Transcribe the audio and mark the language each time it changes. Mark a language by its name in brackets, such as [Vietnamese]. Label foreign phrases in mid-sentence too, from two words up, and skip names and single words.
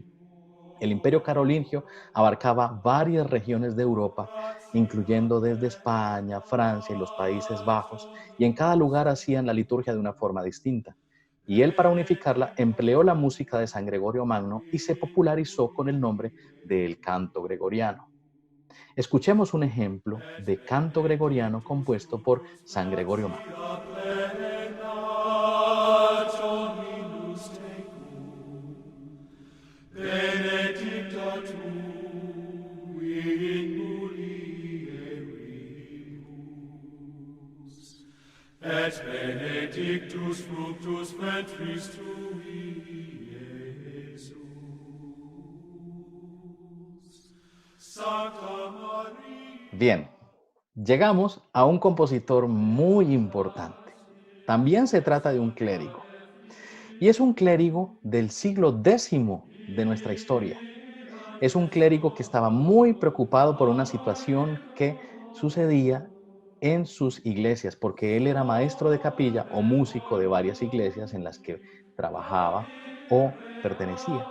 [Spanish] El Imperio Carolingio abarcaba varias regiones de Europa, incluyendo desde España, Francia y los Países Bajos, y en cada lugar hacían la liturgia de una forma distinta. Y él, para unificarla, empleó la música de San Gregorio Magno y se popularizó con el nombre del canto gregoriano. Escuchemos un ejemplo de canto gregoriano compuesto por San Gregorio Magno. [Latin] Et benedictus fructus ventris tui, Iesus. Santa Maria. [Spanish] Bien, llegamos a un compositor muy importante. También se trata de un clérigo. Y es un clérigo del siglo X de nuestra historia. Es un clérigo que estaba muy preocupado por una situación que sucedía en sus iglesias, porque él era maestro de capilla o músico de varias iglesias en las que trabajaba o pertenecía.